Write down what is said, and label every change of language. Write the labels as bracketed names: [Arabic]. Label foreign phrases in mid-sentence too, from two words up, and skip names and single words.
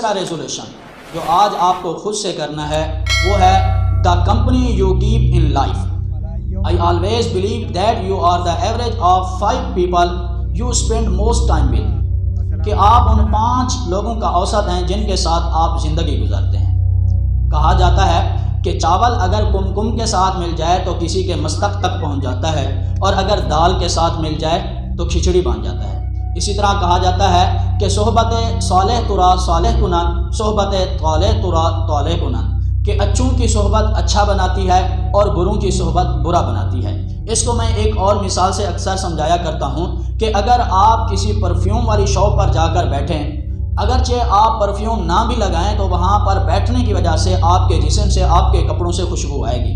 [Urdu] تیسرا ریزولوشن جو آج آپ کو خود سے کرنا ہے وہ ہے [English] the company you keep in life. I always believe that you are the average of 5 people you spend most time with. [Urdu] کہ آپ ان 5 لوگوں کا اوسط ہیں جن کے ساتھ آپ زندگی گزارتے ہیں. کہا جاتا ہے کہ چاول اگر کم کے ساتھ مل جائے تو کسی کے مستق تک پہنچ جاتا ہے، اور اگر دال کے ساتھ مل جائے تو کھچڑی بن جاتا ہے. اسی طرح کہا جاتا ہے کہ [Persian] صحبت صالح ترا صالح کنن، صحبت طالح ترا طالح کنن، [Urdu] کہ اچھوں کی صحبت اچھا بناتی ہے اور بروں کی صحبت برا بناتی ہے. اس کو میں ایک اور مثال سے اکثر سمجھایا کرتا ہوں کہ اگر آپ کسی پرفیوم والی شاپ پر جا کر بیٹھیں، اگرچہ آپ پرفیوم نہ بھی لگائیں تو وہاں پر بیٹھنے کی وجہ سے آپ کے جسم سے، آپ کے کپڑوں سے خوشبو آئے گی.